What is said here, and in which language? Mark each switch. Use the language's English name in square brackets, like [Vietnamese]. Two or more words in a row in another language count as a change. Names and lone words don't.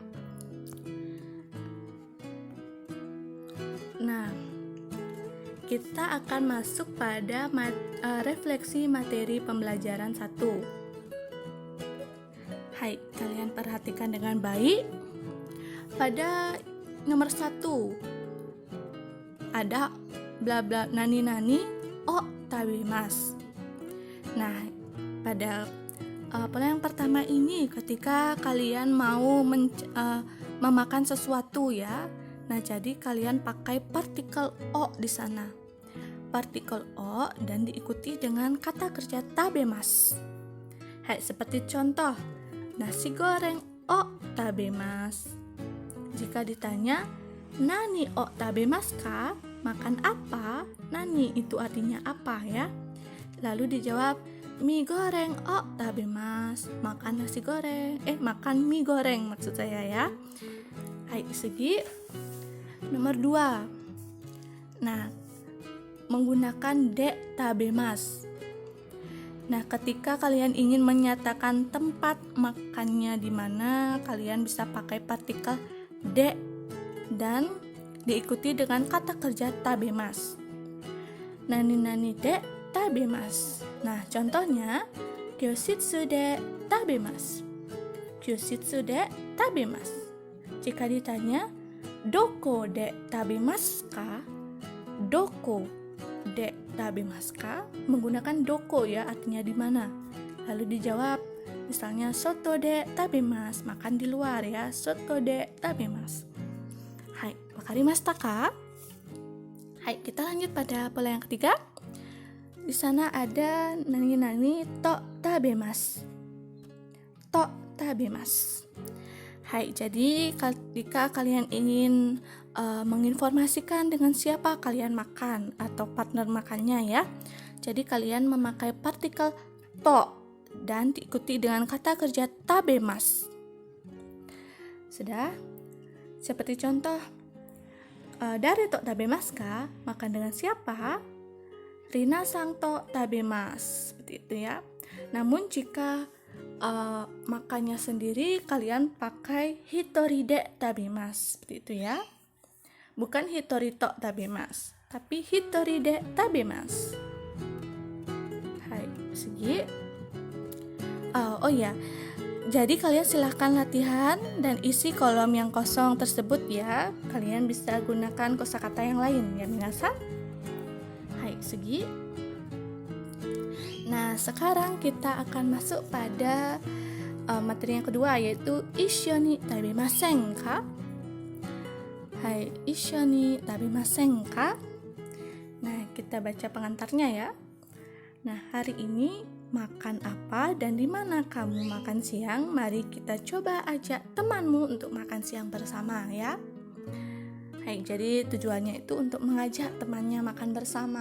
[Indonesian] Nah, kita akan masuk pada refleksi materi pembelajaran 1. Hai, kalian perhatikan dengan baik. Pada nomor 1 ada bla bla [Japanese] nani nani o tabemasu. [Indonesian] Nah, pada pola yang pertama ini ketika kalian mau memakan sesuatu ya. Nah, jadi kalian pakai partikel o di sana. Partikel o dan diikuti dengan kata kerja tabemasu. Hai, seperti contoh, nasi goreng [Japanese] o tabemasu. [Indonesian] Jika ditanya, [Japanese] nani o tabemasu ka? [Indonesian] Makan apa? Nani itu artinya apa ya? Lalu dijawab, mie goreng [Japanese] o tabemasu. [Indonesian] Makan nasi goreng. Makan mie goreng maksud saya ya. Hai, segi. Nomor 2. Nah, menggunakan de tabemasu. Nah, ketika kalian ingin menyatakan tempat makannya di mana, kalian bisa pakai partikel de dan diikuti dengan kata kerja tabemasu. [Japanese] Nani de tabemasu. [Indonesian] Nah, contohnya [Japanese] kyoshitsu de tabemasu. Kyoshitsu de tabemasu. [Indonesian] Jika ditanya, [Japanese] doko de tabemasu ka? Doko de tabemasu ka? [Indonesian] Menggunakan doko ya, artinya di mana. Lalu dijawab, misalnya [Japanese] soto de tabemasu, [Indonesian] makan di luar ya, [Japanese] soto de tabemasu. Hai, wakarimashita ka? [Indonesian] Hai, kita lanjut pada pola yang ketiga. Di sana ada [Japanese] nani to tabemasu. To tabemasu. [Indonesian] Hai, jadi jika kalian ingin menginformasikan dengan siapa kalian makan atau partner makannya ya. Jadi kalian memakai partikel to dan diikuti dengan kata kerja tabemasu. Sudah? Seperti contoh dari [Japanese] to tabemasu ka, [Indonesian] makan dengan siapa? [Japanese] Rina sang to tabemasu. [Indonesian] Seperti itu ya. Namun jika makannya sendiri, kalian pakai [Japanese] hitori de tabemasu. [Indonesian] Seperti itu ya. Bukan [Japanese] hitori to tabemasu, [Indonesian] tapi [Japanese] hitori de tabemasu. [Indonesian] Hai, segi. Oh ya. Jadi kalian silahkan latihan dan isi kolom yang kosong tersebut ya. Kalian bisa gunakan kosakata yang lain ya minasan. Hai, segi. Nah, sekarang kita akan masuk pada materi yang kedua, yaitu [Japanese] issho ni tabemasen ka? Hai, issho ni tabemasen ka? [Indonesian] Nah, kita baca pengantarnya ya. Nah, hari ini makan apa dan di mana kamu makan siang? Mari kita coba ajak temanmu untuk makan siang bersama ya. Hai, jadi tujuannya itu untuk mengajak temannya makan bersama.